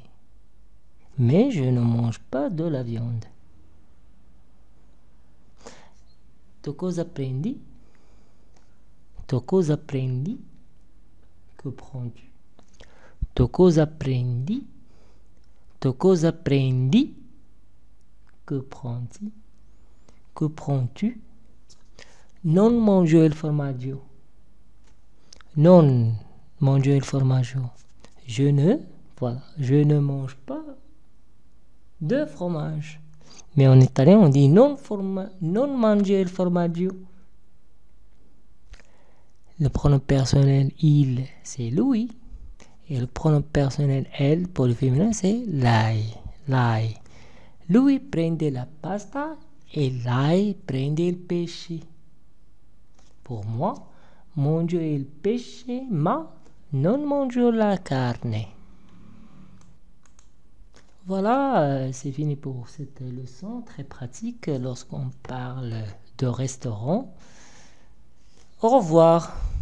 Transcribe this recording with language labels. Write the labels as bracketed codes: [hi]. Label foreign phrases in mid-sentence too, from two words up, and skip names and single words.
[fr] Mais je ne mange pas de la viande. [it] Tu cosa prendi? Tu cosa prendi? [fr] Que prends-tu? [it] Tu cosa prendi? Tu cosa prendi? [fr] Que prends-tu? Que prends-tu? [it] Non mangio il formaggio. Non mangio il formaggio. [fr] Je ne mange pas de fromage. Mais en italien, on dit [it] non mangio il formaggio. [fr] Le pronom personnel il, c'est lui. Et le pronom personnel elle, pour le féminin, c'est lei. Lei. [it] Lui prende la pasta et lei prende il pesce. [fr] Pour moi, [it] mangio il pesce, ma non mangio la carne. [fr] Voilà, c'est fini pour cette leçon très pratique lorsqu'on parle de restaurant. Au revoir.